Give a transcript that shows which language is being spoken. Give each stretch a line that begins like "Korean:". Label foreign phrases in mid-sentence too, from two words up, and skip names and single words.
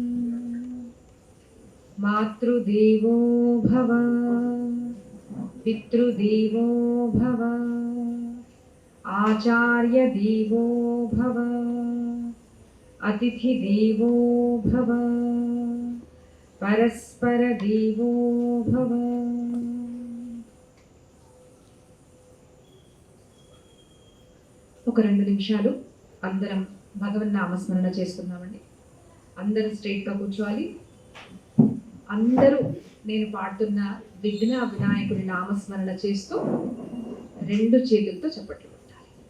Sanskrit: मातृदेवो भव, पितृदेवो भव, आचार्यदेवो भव, अतिथिदेवो भव, परस्परदेवो भव।
Telugu: ఒక 2 నిమిషాలు అందరం భగవన్ నామస్మరణ చేసుకుందామండి. అందరూ స్ట్రైట్గా కూర్చోవాలి. అందరూ నేను పాడుతున్న విఘ్న వినాయకుడి నామస్మరణ చేస్తూ 2 చేతులతో చప్పట్లు కొట్టాలి.